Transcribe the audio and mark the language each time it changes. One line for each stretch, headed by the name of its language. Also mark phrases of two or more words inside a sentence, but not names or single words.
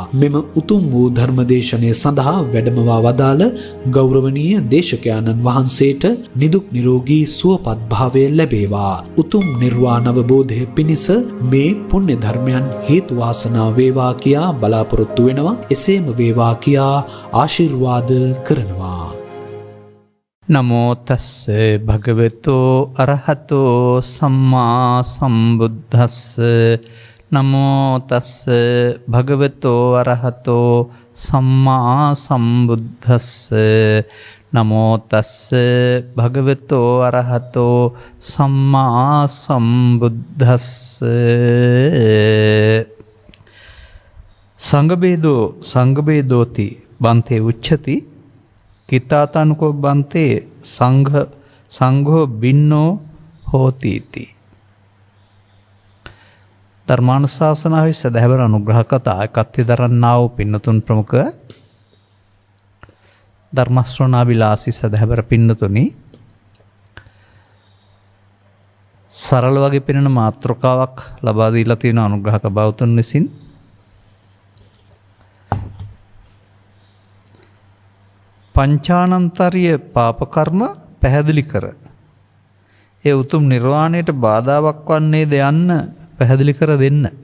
Sinhala: මෙම උතුම් වූ ධර්මදේශනය සඳහා වැඩමවා වදාළ ගෞරවනීය දේශකයාණන් වහන්සේට නිදුක් නිරෝගී සුවපත් භාවය ලැබේවා. උතුම් නිර්වාණ අවබෝධය පිණිස මේ පුණ්‍ය ධර්මයන් හේතු වාසනා වේවා කියා බලාපොරොත්තු වෙනවා. එසේම වේවා කියා ආශිර්වාද කරනවා.
Pali: නමෝ තස්ස භගවතෝ අරහතෝ සම්මා සම්බුද්දස්ස. නමෝ තස්ස භගවතෝ අරහතෝ සම්මා සම්බුද්දස්ස. නමෝ තස්ස භගවතෝ අරහතෝ සම්මා සම්බුද්දස්ස. සංඝබේදෝති බන්තේ උච්චති කිතාතනුකෝ බන්තේ සංඝෝ බින්නෝ හෝතිති.
Sinhala: ධර්මානුශාසනාවේ සදහැවර අනුග්‍රහ කතා එකත්ති දරන්නා වූ පින්නතුන් ප්‍රමුඛ ධර්මශ්‍රවණාබිලාසී සදහැවර පින්නතුනි, සරල වගේ පෙනෙන මාතෘකාවක් ලබා දීලා තියෙන අනුග්‍රහක බෞතුන් විසින් පංචානන්තරීය පාප කර්ම පැහැදිලි කර ඒ උතුම් නිර්වාණයට බාධාවක් වන්නේද යන්න පැහැදිලි කර දෙන්න.